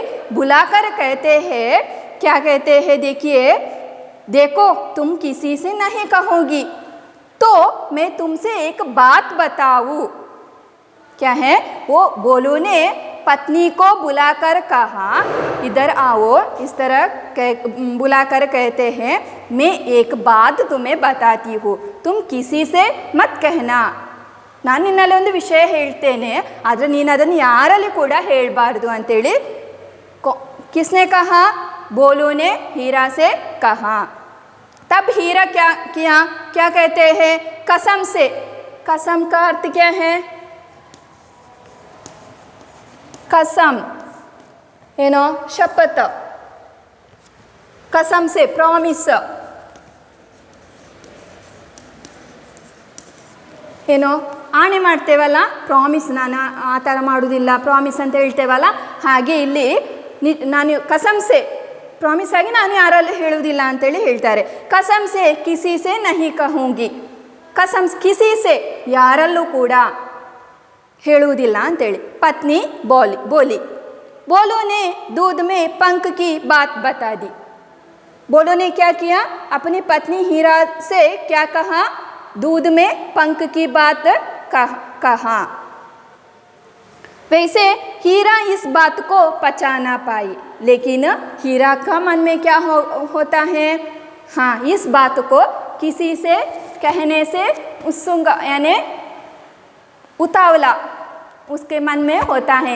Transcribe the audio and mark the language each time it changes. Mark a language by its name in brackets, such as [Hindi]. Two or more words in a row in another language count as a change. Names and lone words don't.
[Hindi] बुलाकर कहते हैं, क्या कहते हैं? देखिए, देखो तुम किसी से नहीं कहोगी तो मैं तुमसे एक बात बताऊं। क्या है? वो बोलो ने पत्नी को बुलाकर कहा, इधर आओ, इस तरह बुलाकर कहते हैं, मैं एक बात तुम्हें बताती हूँ, तुम किसी से मत कहना। [Kannada] ನಾನು ನಿನ್ನಲ್ಲಿ ಒಂದು ವಿಷಯ ಹೇಳ್ತೇನೆ, ಆದರೆ ನೀನು ಅದನ್ನು ಯಾರಲ್ಲಿ ಕೂಡ ಹೇಳಬಾರ್ದು ಅಂತೇಳಿ [Hindi] किसने कहा? बोलो ने हीरा से कहा। तब हीरा क्या किया? क्या कहते हैं? कसम से। कसम का अर्थ क्या है? कसम, [Kannada] ಏನೋ ಶಪಥ, [Hindi] कसम से [Kannada] ಪ್ರಾಮಿಸ್, ಏನೋ ಆಣೆ ಮಾಡ್ತೇವಲ್ಲ, ಪ್ರಾಮಿಸ್, ನಾನು ಆ ಥರ ಮಾಡೋದಿಲ್ಲ, ಪ್ರಾಮಿಸ್ ಅಂತ ಹೇಳ್ತೇವಲ್ಲ, ಹಾಗೆ ಇಲ್ಲಿ ನಾನು [Hindi] कसम से [Kannada] ಪ್ರಾಮಿಸ್ ಆಗಿ ನಾನು ಯಾರಲ್ಲಿ ಹೇಳುವುದಿಲ್ಲ ಅಂತೇಳಿ ಹೇಳ್ತಾರೆ। [Hindi] कसम से किसी से नहीं कहूँगी। कसम किसी से, [Kannada] ಯಾರಲ್ಲೂ ಕೂಡ ಹೇಳುವುದಿಲ್ಲ ಅಂತೇಳಿ। [Hindi] पत्नी बोली। बोलो ने दूध में पंख की बात बता दी। बोलो ने क्या किया, अपनी पत्नी हीरा से क्या कहा, दूध में पंख की बात कहा। वैसे हीरा इस बात को पचा ना पाई, लेकिन हीरा का मन में क्या होता है, हाँ, इस बात को किसी से कहने से उत्सुक यानी उतावला उसके मन में होता है।